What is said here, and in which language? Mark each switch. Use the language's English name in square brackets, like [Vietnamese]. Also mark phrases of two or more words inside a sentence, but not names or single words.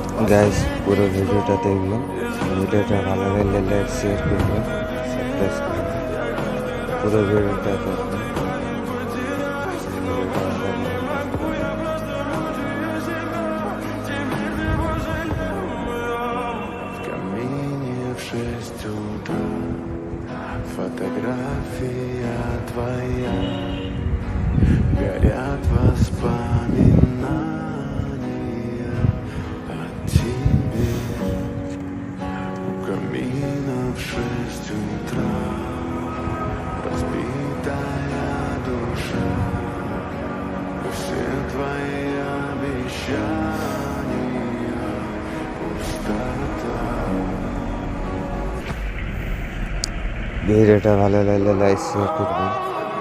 [Bangla] গাইস পুরো ভিডিওটা দেখবেন। ভিডিওটা ভালো লাগলে [English] like share [Bangla] করবেন, সাবস্ক্রাইব করবেন। পুরো ভিডিওটা দেখবেন। ভিডিওটা ভালো লাগলে [Russian] В камине в 6 утра фотография твоя, горят воспоминания о тебе. У камина в 6 утра разбитая душа, и все твои обещания пустота. [Bangla] ভিডিওটা ভালো লাগলে [English] like share [Bangla] করবেন।